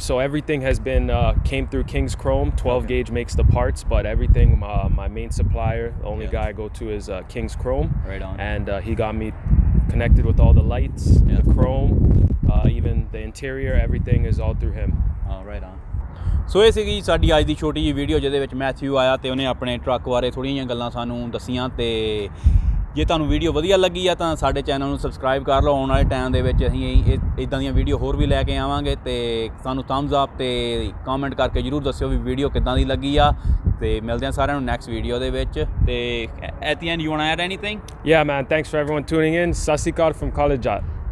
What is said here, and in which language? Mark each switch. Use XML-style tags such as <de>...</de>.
<en>So everything has been came through King's Chrome. 12 gauge makes the parts, but everything, my main supplier, the only guy I go to is King's Chrome. Right on. And he got me connected with all the lights, the chrome, even the interior, everything is all through him. Oh, right on.</en> <pa>ਸੋ ਇਹ ਸੀਗੀ ਸਾਡੀ ਅੱਜ ਦੀ ਛੋਟੀ ਜਿਹੀ video ਜਿਹਦੇ ਵਿੱਚ Matthew ਆਇਆ ਤੇ ਉਹਨੇ ਆਪਣੇ ਟਰੱਕ ਬਾਰੇ ਥੋੜ੍ਹੀਆਂ ਜਿਹੀਆਂ ਗੱਲਾਂ ਸਾਨੂੰ ਦੱਸੀਆਂ। ਤੇ ਜੇ ਤੁਹਾਨੂੰ ਵੀਡੀਓ ਵਧੀਆ ਲੱਗੀ ਆ ਤਾਂ ਸਾਡੇ ਚੈਨਲ ਨੂੰ ਸਬਸਕ੍ਰਾਈਬ ਕਰ ਲਓ। ਆਉਣ ਵਾਲੇ ਟਾਈਮ ਦੇ ਵਿੱਚ ਅਸੀਂ ਇੱਦਾਂ ਦੀਆਂ ਵੀਡੀਓ ਹੋਰ ਵੀ ਲੈ ਕੇ ਆਵਾਂਗੇ ਤੇ ਸਾਨੂੰ ਥੰਬਸ ਅਪ ਤੇ ਕਮੈਂਟ ਕਰਕੇ ਜ਼ਰੂਰ ਦੱਸਿਓ ਵੀ ਵੀਡੀਓ ਕਿੱਦਾਂ ਦੀ ਲੱਗੀ ਆ। ਤੇ ਮਿਲਦੇ ਹਾਂ ਸਾਰਿਆਂ ਨੂੰ ਨੈਕਸਟ ਵੀਡੀਓ ਦੇ ਵਿੱਚ। ਤੇ</pa> <en>At the end you want to add anything? Yeah, man. Thanks for everyone tuning in. Sasi Kal from Kale Jatt.</en>